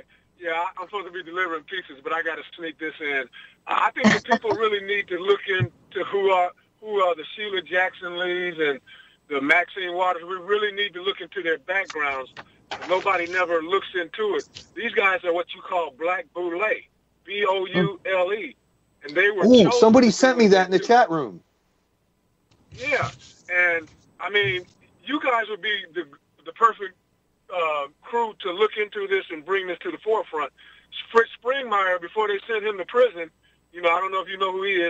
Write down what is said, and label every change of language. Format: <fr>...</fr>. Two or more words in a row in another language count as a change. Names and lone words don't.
<en>Yeah, I'm supposed to be delivering pieces, but I got to sneak this in. I think that people really need to look into who are the Shelia Jackson Lees and the Maxine Waters. We really need to look into their backgrounds. Nobody never looks into it. These guys are what you call black boule. B-O-U-L-E. And they were Ooh, somebody sent me that in the chat room. Yeah. And, I mean, you guys would be the perfect crew to look into this and bring this to the forefront. Fritz Springmeier, before they sent him to prison, I don't know if you know who he is.</en>